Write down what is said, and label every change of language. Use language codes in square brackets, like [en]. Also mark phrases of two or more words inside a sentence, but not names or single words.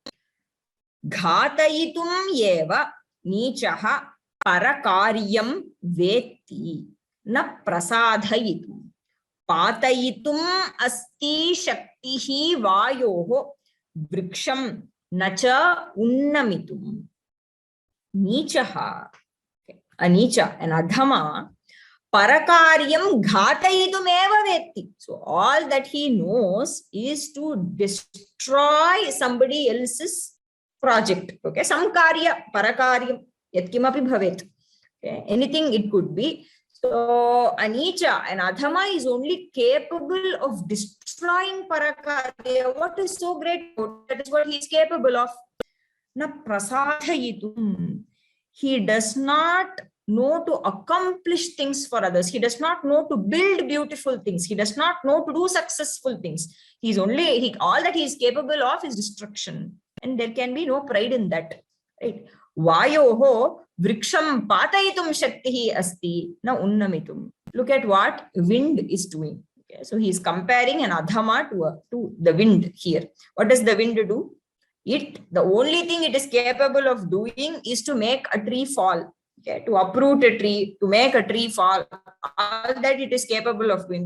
[sa] घातयितुम् एव नीचः परकार्यम् वेत्ति न प्रसाधयितुम् पातयितुम् अस्ति शक्तिः वायोः वृक्षम् नच उन्नमितुम्. नीचः, अनीच, an अधम, परकार्यम् घातयितुम् एव वेत्ति. [en] So all that he knows is to destroy somebody else's project. Okay, some [sa] कार्य, परकार्यम्, यत्किमपि भवेत्. [en] Okay, anything it could be. So Anicha, an adhama, is only capable of destroying parakarya. What is so great? That is what he is capable of. [sa] न प्रसाधयितुम्. [en] He does not know to accomplish things for others. He does not know to build beautiful things. He does not know to do successful things. All that he is capable of is destruction. And there can be no pride in that. Right? [sa] वायोः वृक्षम् पातयितुम् शक्तिः अस्ति न उन्नमितुम्. [en] Look at what wind is doing. Okay, so he is comparing an adhama to the wind here. What does the wind do? The only thing it is capable of doing is to make a tree fall. Okay, to uproot a tree, to make a tree fall. All that it is capable of doing.